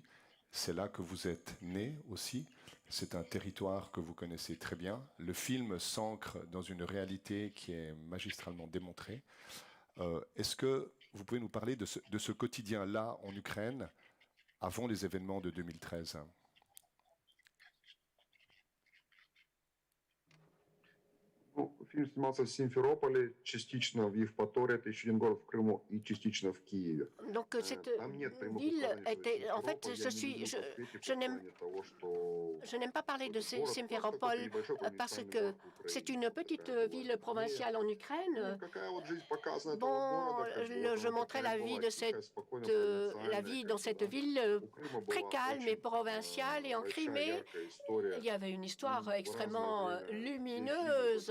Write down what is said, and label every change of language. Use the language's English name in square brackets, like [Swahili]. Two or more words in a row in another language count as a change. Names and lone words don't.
[French] C'est là que vous êtes né aussi. C'est un territoire que vous connaissez très bien. Le film s'ancre dans une réalité qui est magistralement démontrée. Est-ce que vous pouvez nous parler de ce quotidien-là en Ukraine avant les événements de 2013 ? [Russian] Фильм снимался в Симферополе, частично в Евпатории, это еще один город в Крыму, и частично в Киеве. [French] Donc cette ville était, en fait, je n'aime pas parler de Simferopol parce que c'est une petite ville provinciale en Ukraine. Bon, je montrais la vie dans cette ville très calme et provinciale et en Crimée, il y avait une histoire extrêmement lumineuse.